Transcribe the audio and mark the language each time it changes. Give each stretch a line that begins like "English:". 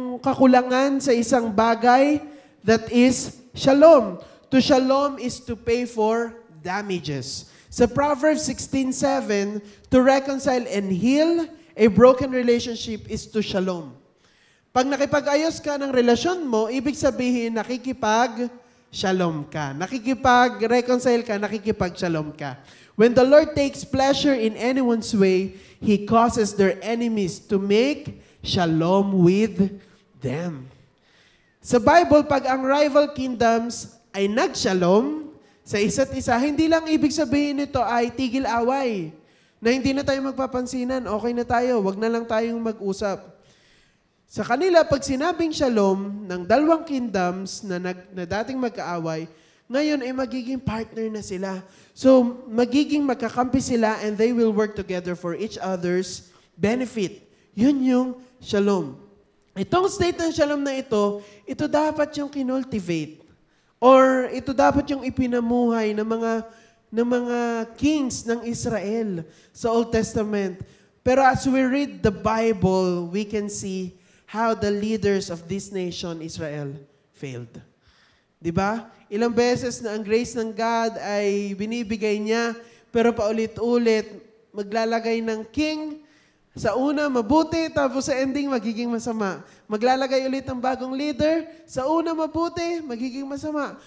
Filipino: kakulangan sa isang bagay,
English: that is shalom. To shalom is to pay for damages. Sa Proverbs 16:7, to reconcile and heal a broken relationship is to shalom.
Filipino: Pag nakipag-ayos ka ng relasyon mo, ibig sabihin nakikipag-shalom ka. Nakikipag-reconcile ka, nakikipag-shalom ka.
English: When the Lord takes pleasure in anyone's way, He causes their enemies to make shalom with them.
Filipino: Sa Bible, pag ang rival kingdoms ay nag-shalom sa isa't isa, hindi lang ibig sabihin nito ay tigil away. Na hindi na tayo magpapansinan, okay na tayo, wag na lang tayong mag-usap. Sa kanila, pag sinabing shalom ng dalawang kingdoms na dating magkaaway, ngayon ay magiging partner na sila.
English: So,
Filipino: magiging magkakampi sila
English: and they will work together for each other's benefit.
Filipino: Yun yung shalom. Itong state ng shalom na ito dapat yung kinultivate. Or ito dapat yung ipinamuhay ng mga kings ng Israel sa Old Testament.
English: Pero as we read the Bible, we can see how the leaders of this nation, Israel, failed.
Filipino: Diba? Ilang beses na ang grace ng God ay binibigay niya, pero paulit-ulit, maglalagay ng king, sa una mabuti, tapos sa ending magiging masama. Maglalagay ulit ng bagong leader, sa una mabuti, magiging masama.